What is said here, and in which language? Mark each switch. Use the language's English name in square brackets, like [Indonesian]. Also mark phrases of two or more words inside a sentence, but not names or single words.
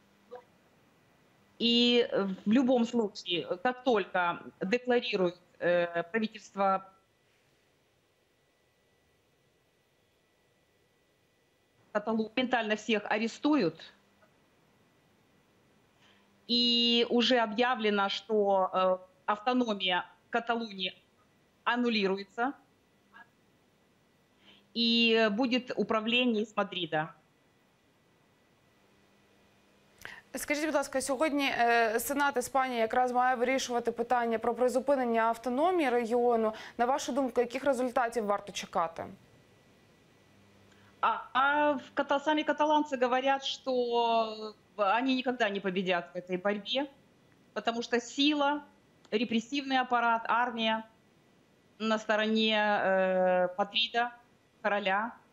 [Russian] И в любом случае, как только декларирует правительство Каталонии, моментально всех арестуют, и уже объявлено, что автономия Каталонии аннулируется, и будет [Ukrainian] управління з Мадрида. Скажіть, будь ласка, сьогодні Сенат Іспанії якраз має вирішувати питання про призупинення автономії регіону. На вашу думку, яких результатів варто чекати? [Russian] Сами каталанцы говорят, что они никогда не победят в этой борьбе, потому что сила, репрессивный аппарат, армия на стороне Мадрида, короля.